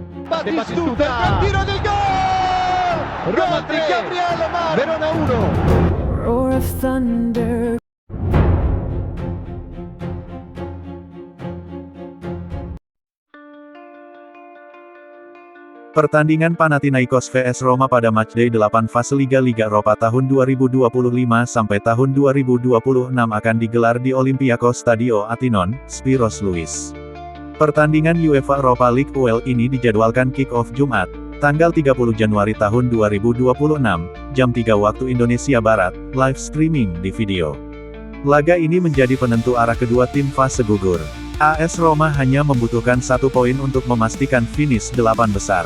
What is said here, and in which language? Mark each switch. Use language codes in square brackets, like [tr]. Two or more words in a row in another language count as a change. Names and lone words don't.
[it] Batistuta, il tiro del gol! Gol di Gabriele Mar, Verona 1. [en] Roar of thunder. [id] Pertandingan Panathinaikos vs Roma pada matchday 8 fase Liga Eropa tahun 2025 sampai tahun 2026 akan digelar di Olympiakos Stadio Athienon, Spiros Louis. Pertandingan UEFA Europa League UEL ini dijadwalkan kick-off Jumat, tanggal 30 Januari tahun 2026, jam 3 waktu Indonesia Barat, [en] live streaming [id] di video. Laga ini menjadi penentu arah kedua tim fase gugur. AS Roma hanya membutuhkan 1 poin untuk memastikan finish 8 besar.